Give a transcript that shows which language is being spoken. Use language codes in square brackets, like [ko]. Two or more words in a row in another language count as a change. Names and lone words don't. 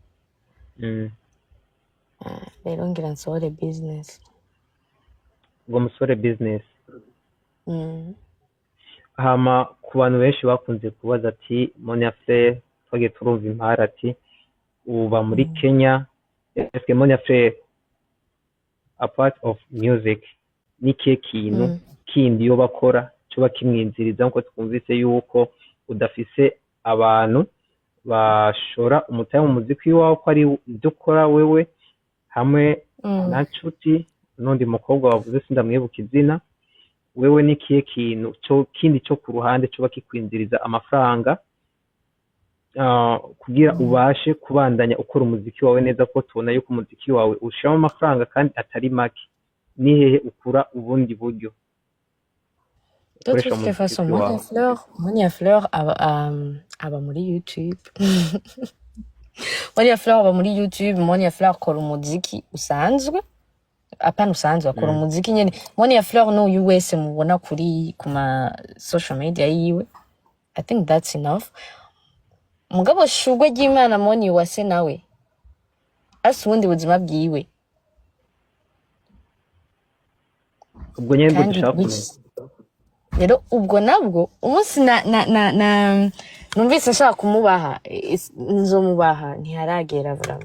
[rn] Rero ngira nsohore business. Ngo musore business. Hama ku bantu benshi bakunze kubaza ati Monia Frere twagiye turumva impara ati uba muri Kenya. Eske Monia Frere [en] a part of music [rn] ni kihe kintu kindi yo bakora cyo bakimwinziriza nko twumvise yuko udafise abantu bashora umutahe mu muziki wawe ko ari ibyo ukora wewe hamwe na Nshuti n'undi mukobwa wavuze sindamwibuka izina, wewe ni kihe kintu cyo kindi cyo ku ruhande cyo bakikwinziriza amafaranga kugira ubashe kubandanya ukora umuziki wawe neza, ko tubona yuko umuziki wawe ushiramo amafaranga kandi atari make? Ni hehe ukura ubundi buryo? [fr] De toute façon, [rn] Monia Fleur aba muri YouTube. Monia Fleur aba muri YouTube. Monia Fleur akora umuziki usanzwe, apana usanzwe akora umuziki nyene. Monia Fleur no US mubona kuri kuma [en] social media [rn] yiwe. [en] I think that's enough. [rn] Mugabo Shugwe ry'Imana Monia Uwase nawe asa ubundi buzima bwiwe. Ubwo nyene dushaka rero ubwo nabwo umunsi numvise ashaka kumubaha nzomubaha ntiharagera vrama.